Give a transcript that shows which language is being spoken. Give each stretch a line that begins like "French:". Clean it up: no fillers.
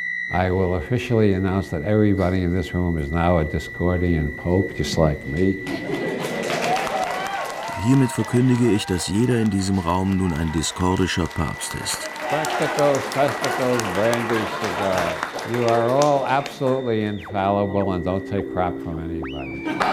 English: I will officially announce that everybody in this room is now a Discordian Pope, just like me.
German: Hiermit verkündige ich, dass jeder in diesem Raum nun ein diskordischer Papst ist.
English: Testicles, testicles, brandy cigars. You are all absolutely infallible and don't take crap from anybody.